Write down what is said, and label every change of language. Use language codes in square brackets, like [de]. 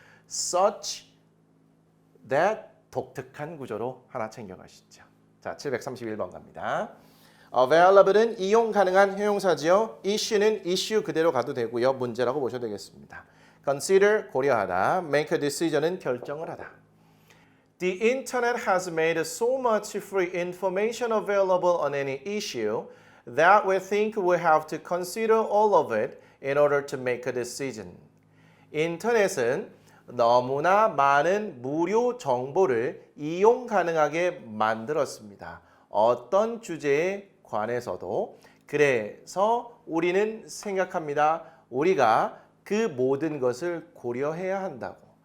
[ko] Such that 독특한 구조로 하나 챙겨가시죠. 자, 731번 갑니다. Available은 이용 가능한 형용사지요. Issue는 issue 그대로 가도 되고요. 문제라고 보셔도 되겠습니다. Consider 고려하다. Make a decision은 결정을 하다. [en] The internet has made so much free information available on any issue that we think we have to consider all of it in order to make a decision. [ko] 인터넷은 너무나 많은 무료 정보를 이용 가능하게 만들었습니다. 어떤 주제에 관해서도. 그래서 우리는 생각합니다. 우리가 그 모든 것을 고려해야 한다고.